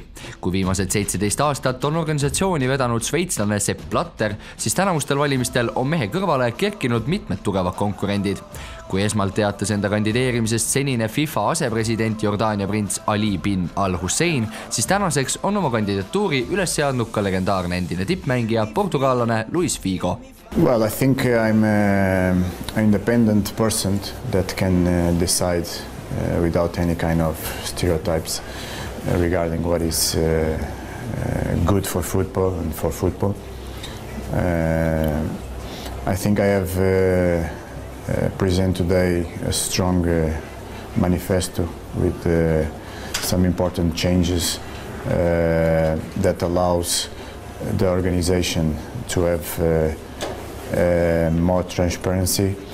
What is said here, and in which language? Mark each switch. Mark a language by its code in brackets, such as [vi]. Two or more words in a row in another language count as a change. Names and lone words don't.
[et] Kui viimased 17 aastat on organisatsiooni vedanud šveitslane Sepp Blatter, siis tänavustel valimistel on mehe kõrvale kerkinud mitmed tugevad konkurendid. Kui esmalt teatas enda kandideerimisest senine FIFA asepresident Jordaania prints Ali bin al-Hussein, siis tänaseks on oma kandidatuuri üles seadnud ka legendaarne endine tippmängija portugaalane Luis Figo. [en] Well, I think I'm an independent person that can decide without any kind of stereotypes regarding what is good for football and for football. I think I have present today a strong manifesto with some important changes that allows the organization to have more transparency,